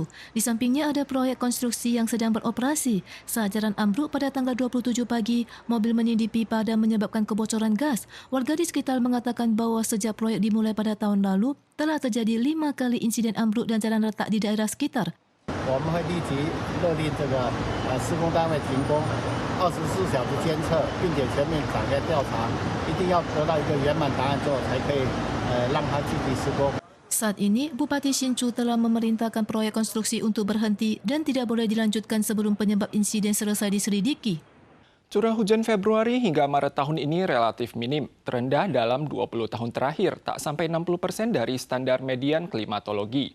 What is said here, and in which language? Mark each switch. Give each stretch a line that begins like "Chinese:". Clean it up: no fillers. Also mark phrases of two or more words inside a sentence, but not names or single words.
Indonesian: Di sampingnya ada proyek konstruksi yang sedang beroperasi. Saat jalan ambruk pada tanggal 27 pagi, mobil menindih pipa dan menyebabkan kebocoran gas. Warga di sekitar mengatakan bahwa sejak proyek dimulai pada tahun lalu, telah terjadi 5 kali insiden ambruk dan jalan retak di daerah sekitar.
Chinese: 24 小时监测，并且全面展开调查，一定要得到一个圆满答案之后，才可以让它继续施工。
Indonesian: Saat ini, Bupati Hsinchu telah memerintahkan proyek konstruksi untuk berhenti dan tidak boleh dilanjutkan sebelum penyebab insiden selesai diselidiki. Curah hujan Februari hingga Maret tahun ini relatif minim, terendah dalam 20 tahun terakhir, tak sampai 60% dari standar median klimatologi.